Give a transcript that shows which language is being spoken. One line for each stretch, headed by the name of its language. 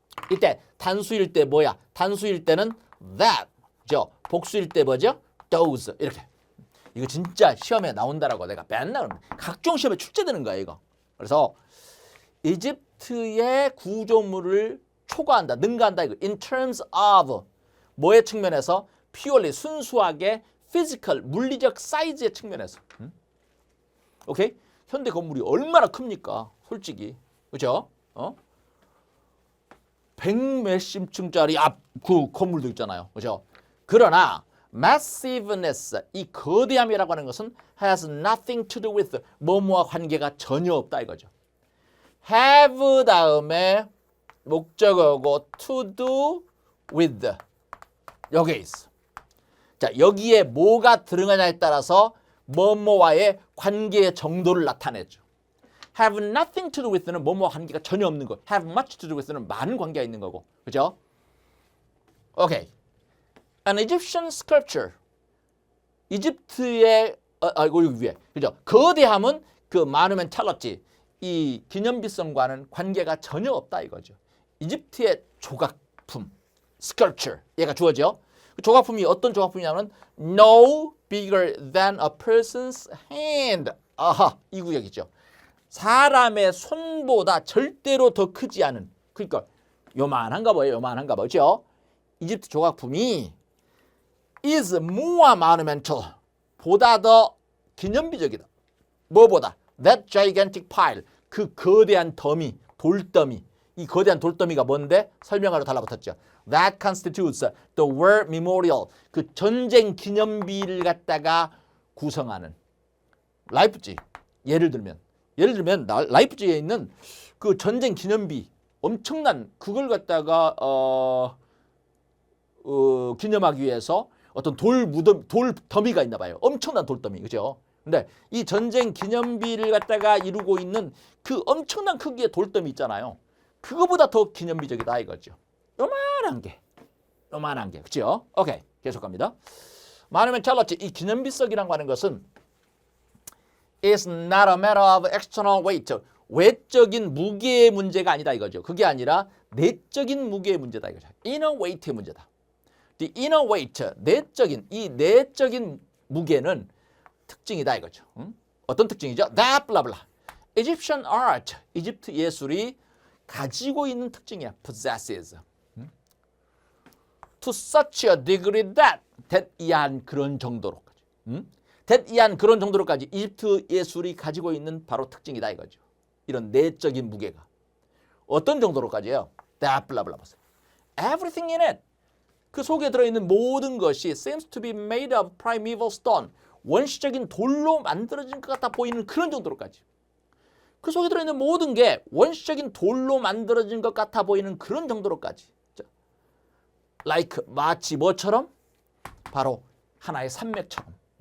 Korean: 이때 단수일 때 뭐야? 단수일 때는 that, 죠. 복수일 때 뭐죠? those 이렇게. 이거 진짜 시험에 나온다라고 내가 맨날 각종 시험에 출제되는 거야 이거. 그래서 이집트의 구조물을 초과한다, 능가한다 이거.
English: In terms of
Korean: 뭐의 측면에서? purely 순수하게 physical 물리적 사이즈의 측면에서. 오케이? 현대 건물이 얼마나 큽니까? 솔직히. 그죠? 100몇십 층짜리 앞 그 건물도 있잖아요. 그죠? 그러나 massiveness, 이 거대함이라고 하는 것은
English: has nothing to do with
Korean: 뭐뭐와 관계가 전혀 없다 이거죠. have 다음에 목적어고 to do with 여기에 있어. 자, 여기에 뭐가 들어가냐에 따라서 뭐뭐와의 관계의 정도를 나타내죠.
English: have nothing to do with
Korean: 는 뭐뭐와 관계가 전혀 없는 거.
English: have much to do with
Korean: 는 많은 관계가 있는 거고. 그죠? 오케이.
English: An Egyptian sculpture.
Korean: 이집트의 여기 위에. 그죠? 거대함은 그 monumentality, 이 기념비성과는 관계가 전혀 없다 이거죠. 이집트의 조각품, sculpture, 얘가 주어져. 그 조각품이 어떤 조각품이냐면
English: no bigger than a person's hand.
Korean: 아하, 이 구역이죠. 사람의 손보다 절대로 더 크지 않은. 그러니까 요만한가 봐요. 요만한가 보죠. 이집트 조각품이
English: is more monumental.
Korean: 보다 더 기념비적이다. 뭐보다?
English: That gigantic pile.
Korean: 그 거대한 더미, 돌더미. 이 거대한 돌더미가 뭔데? 설명하러 달라붙었죠.
English: That constitutes the war memorial.
Korean: 그 전쟁 기념비를 갖다가 구성하는. 라이프지. 예를 들면 라이프지에 있는 그 전쟁 기념비 엄청난 그걸 갖다가 기념하기 위해서 어떤 돌 더미가 있나 봐요. 엄청난 돌더미. 그죠? 근데 이 전쟁 기념비를 갖다가 이루고 있는 그 엄청난 크기의 돌더미 있잖아요. 그거보다 더 기념비적이다 이거죠. 요만한 게. 그죠? 오케이. 계속 갑니다.
English: monumentality,
Korean: 이 기념비석이라고 하는 것은
English: is not a matter of external weight.
Korean: 외적인 무게의 문제가 아니다 이거죠. 그게 아니라 내적인 무게의 문제다 이거죠. inner weight의 문제다.
English: The inner weight,
Korean: 이 내적인 무게는 특징이다 이거죠. 어떤 특징이죠?
English: That blah blah.
Korean: Egyptian art, 이집트 예술이 가지고 있는 특징이야.
English: possesses. To such a degree that
Korean: 이한 그런 정도로까지. 이한 그런 정도로까지 이집트 예술이 가지고 있는 바로 특징이다 이거죠. 이런 내적인 무게가. 어떤 정도로까지요?
English: That blah blah. Everything in it.
Korean: 그 속에 들어있는 모든 것이
English: seems to be made of primeval stone.
Korean: 원시적인 돌로 만들어진 것 같아 보이는 그런 정도로까지. 그 속에 들어있는 모든 게 원시적인 돌로 만들어진 것 같아 보이는 그런 정도로까지. like 마치 뭐처럼? 바로 하나의 산맥처럼.